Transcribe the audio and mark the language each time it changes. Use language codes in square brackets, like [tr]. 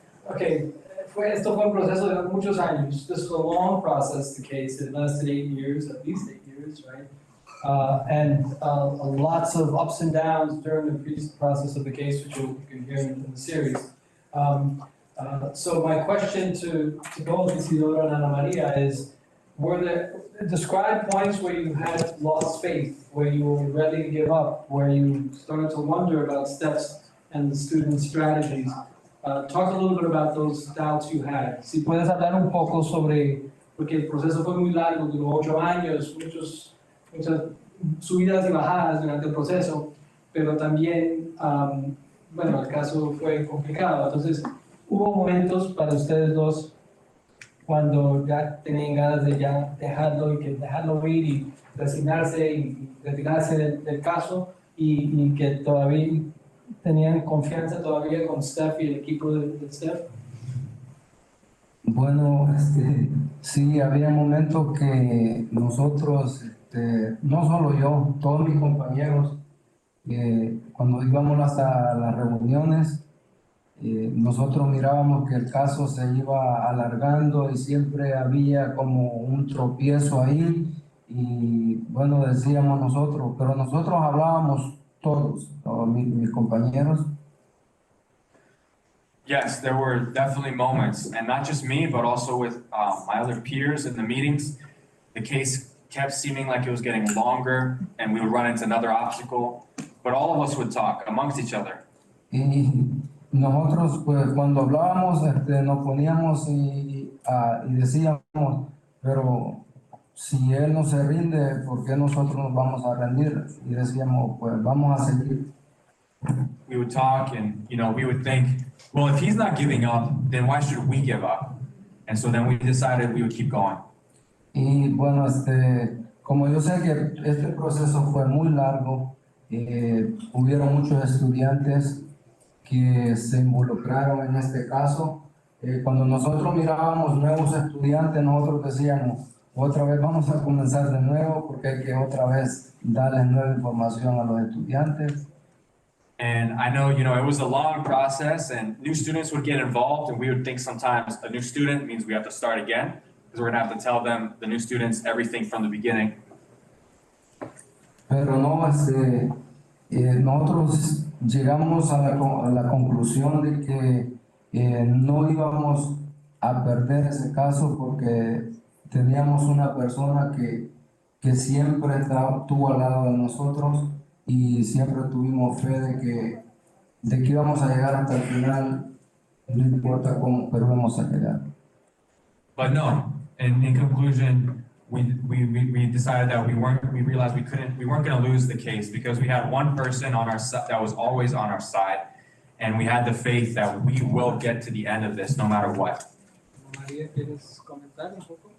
[es] Okay, esto fue un proceso de muchos años. [en] This was a long process, the case. It lasted 8 years, at least 8 years, right? And lots of ups and downs during the process of the case, which you can hear in the series. So my question to both Isidoro and Ana Maria is, describe points where you had lost faith, where you were ready to give up, where you started to wonder about steps and the students' strategies. Talk a little bit about those doubts you had. [es] Si puedes hablar un poco sobre, porque el proceso fue muy largo, duró 8 años, muchas subidas y bajadas durante el proceso, pero también, bueno, el caso fue complicado. Entonces, hubo momentos para ustedes dos cuando ya tenían ganas de ya dejarlo ir y resignarse y retirarse del caso y que todavía tenían confianza todavía con Steph y el equipo de Steph. Bueno, sí, había momentos que nosotros, no solo yo, todos mis compañeros, cuando íbamos hasta las reuniones, nosotros mirábamos que el caso se iba alargando y siempre había como un tropiezo ahí y bueno, decíamos nosotros, pero nosotros hablábamos todos mis compañeros. [en] Yes, there were definitely moments, and not just me, but also with my other peers in the meetings. The case kept seeming like it was getting longer, and we would run into another obstacle, but all of us would talk amongst each other. [es] Y nosotros, pues, cuando hablábamos, nos poníamos y decíamos, pero si él no se rinde, ¿por qué nosotros nos vamos a rendir? Y decíamos, pues, vamos a seguir. [en] We would talk and, we would think, well, if he's not giving up, then why should we give up? And so then we decided we would keep going. [es] Y bueno, como yo sé que este proceso fue muy largo, hubieron muchos estudiantes que se involucraron en este caso. Cuando nosotros mirábamos nuevos estudiantes, nosotros decíamos, otra vez vamos a comenzar de nuevo porque hay que otra vez darles nueva información a los estudiantes. [en] And I know, it was a long process and new students would get involved and we would think sometimes a new student means we have to start again because we're going to have to tell them, the new students, everything from the beginning. [es] Pero no, nosotros llegamos a la conclusión de que no íbamos a perder ese caso porque teníamos una persona que siempre estuvo al lado de nosotros y siempre tuvimos fe de que íbamos a llegar hasta el final, no importa cómo, pero vamos a llegar. [en] But no, in conclusion, we decided that we realized we weren't going to lose the case because we had one person on our side that was always on our side, and we had the faith that we will get to the end of this no matter what. [es] María, ¿quieres comentar un poco?